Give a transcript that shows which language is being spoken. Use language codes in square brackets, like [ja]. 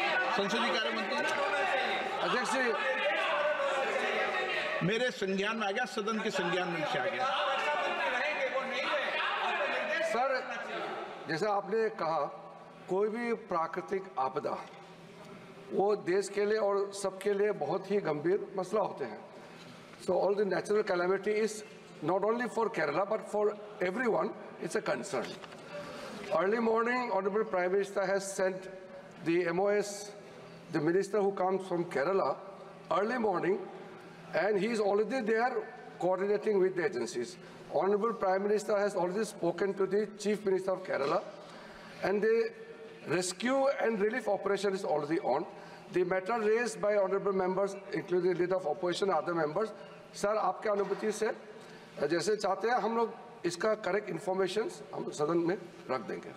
[hi] संसदीय कार्य मंत्री अध्यक्ष, मेरे संज्ञान में आ गया, सदन के संज्ञान में आ गया। सर, जैसा आपने कहा, कोई भी प्राकृतिक आपदा वो देश के लिए और सबके लिए बहुत ही गंभीर मसला होते हैं। [en] So all the natural calamity is not only for Kerala, but for everyone, it's a concern. Early morning, Honorable Prime Minister has sent the MOS, the minister who comes from Kerala, early morning, and he is already there coordinating with the agencies. Honorable Prime Minister has already spoken to the Chief Minister of Kerala, and the rescue and relief operation is already on. The matter raised by honorable members, including the leader of opposition, other members, sir, [hi] आपके अनुमति से जैसे चाहते हैं हम लोग इसका correct information हम सदन में रख देंगे।